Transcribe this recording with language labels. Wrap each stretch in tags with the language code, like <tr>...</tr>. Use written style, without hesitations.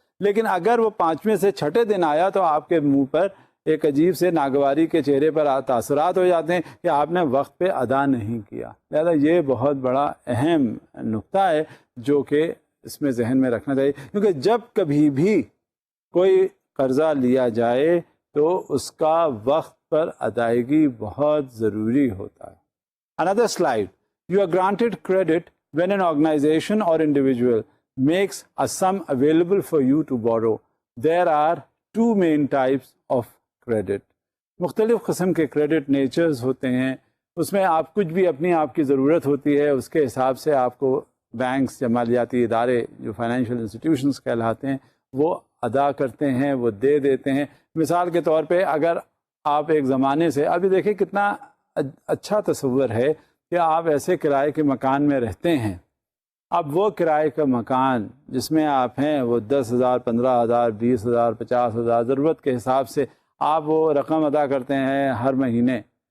<ur>لیکن اگر وہ 5ویں سے 6ٹھے دن آیا تو آپ کے منہ پر ایک عجیب سے ناگواری کے چہرے پر تاثرات ہو جاتے ہیں کہ آپ نے وقت پہ ادا نہیں کیا. لہذا یہ بہت بڑا اہم نقطہ ہے جو کہ اس میں ذہن میں رکھنا چاہیے, کیونکہ جب کبھی بھی کوئی قرضہ لیا جائے تو اس کا وقت پر ادائیگی بہت ضروری ہوتا ہے.</ur> <en>Another slide. You are granted credit when an organization or individual makes a sum available for you to borrow. There are 2 main types of credit.</en> <ur>مختلف قسم کے کریڈٹ نیچرز ہوتے ہیں. اس میں آپ کچھ بھی اپنی آپ کی ضرورت ہوتی ہے, اس کے حساب سے آپ کو بینکس یا مالیاتی ادارے جو فائنینشیل انسٹیٹیوشنز کہلاتے ہیں وہ ادا کرتے ہیں, وہ دے دیتے ہیں. مثال کے طور پہ اگر آپ ایک زمانے سے, ابھی دیکھیں کتنا اچھا تصور ہے کہ آپ ایسے کرائے کے مکان میں رہتے ہیں, اب وہ کرائے کا مکان جس میں آپ ہیں وہ 10,000 15,000 20,000 50,000 ضرورت کے حساب سے آپ وہ رقم ادا کرتے ہیں ہر مہینے.</ur>